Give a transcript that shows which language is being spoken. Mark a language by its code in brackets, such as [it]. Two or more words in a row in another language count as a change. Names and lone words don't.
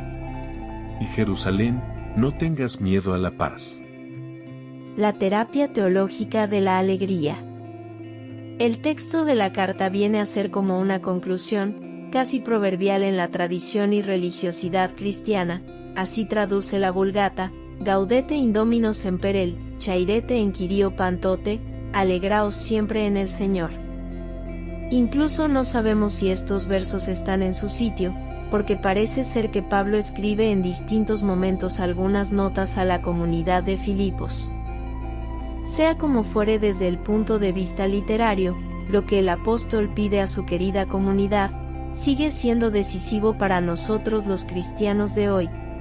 [es] Y Jerusalén, no tengas miedo a la paz. La terapia teológica de la alegría. El texto de la carta viene a ser como una conclusión, casi proverbial en la tradición y religiosidad cristiana. Así traduce la Vulgata: [la] Gaudete in Domino semper [el] χαίρετε ἐν Κυρίῳ πάντοτε, [es] alegraos siempre en el Señor. Incluso no sabemos si estos versos están en su sitio, porque parece ser que Pablo escribe en distintos momentos algunas notas a la comunidad de Filipos. Sea como fuere, desde el punto de vista literario, lo que el apóstol pide a su querida comunidad, sigue siendo decisivo para nosotros los cristianos de hoy.